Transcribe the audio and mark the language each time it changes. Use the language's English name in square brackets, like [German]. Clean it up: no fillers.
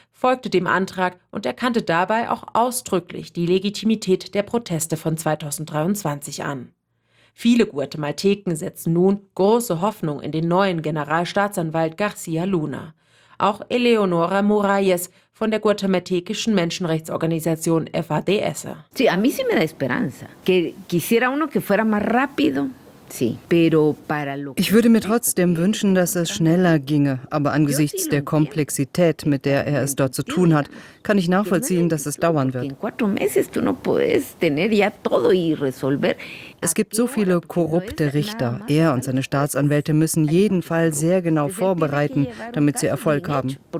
[German] folgte dem Antrag und erkannte dabei auch ausdrücklich die Legitimität der Proteste von 2023 an. Viele Guatemalteken setzen nun große Hoffnung in den neuen Generalstaatsanwalt García Luna. Auch Eleonora Moraes von der guatemaltekischen Menschenrechtsorganisation FADS. [Spanish] Sí, a mí sí me da esperanza. Que quisiera uno que fuera más rápido. [German] Ich würde mir trotzdem wünschen, dass es schneller ginge, aber angesichts der Komplexität, mit der er es dort zu tun hat, kann ich nachvollziehen, dass es dauern wird. Es gibt so viele korrupte Richter. Er und seine Staatsanwälte müssen jeden Fall sehr genau vorbereiten, damit sie Erfolg haben.